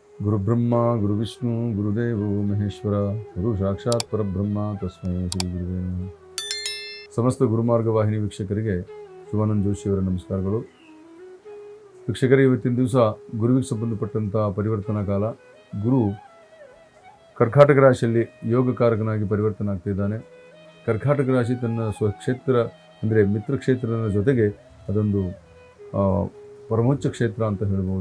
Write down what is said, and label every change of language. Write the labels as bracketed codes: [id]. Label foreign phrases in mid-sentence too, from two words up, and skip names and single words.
[sa] ಗುರುಬ್ರಹ್ಮ ಗುರುವಿಷ್ಣು ಗುರುದೇವೋ ಮಹೇಶ್ವರ ಗುರು ಸಾಕ್ಷಾತ್ ಪರಬ್ರಹ್ಮ ತಸ್ಮೈ ಶ್ರೀ ಗುರುವೇ ನಮಃ. [kn] ಸಮಸ್ತ ಗುರುಮಾರ್ಗ ವಾಹಿನಿ ವೀಕ್ಷಕರಿಗೆ ಶಿವಾನಂದ ಜೋಶಿಯವರ ನಮಸ್ಕಾರಗಳು. ವೀಕ್ಷಕರೇ, ಇವತ್ತಿನ ದಿವಸ ಗುರುವಿಗೆ ಸಂಬಂಧಪಟ್ಟಂಥ ಪರಿವರ್ತನಾ ಕಾಲ. ಗುರು ಕರ್ಕಾಟಕ ರಾಶಿಯಲ್ಲಿ ಯೋಗಕಾರಕನಾಗಿ ಪರಿವರ್ತನೆ ಆಗ್ತಿದ್ದಾನೆ. ಕರ್ಕಾಟಕ ರಾಶಿ ತನ್ನ ಸ್ವಕ್ಷೇತ್ರ ಅಂದರೆ ಮಿತ್ರ ಕ್ಷೇತ್ರದ ಜೊತೆಗೆ ಅದೊಂದು ಪರಮೋಚ್ಚ ಕ್ಷೇತ್ರ ಅಂತ ಹೇಳ್ಬೋದು.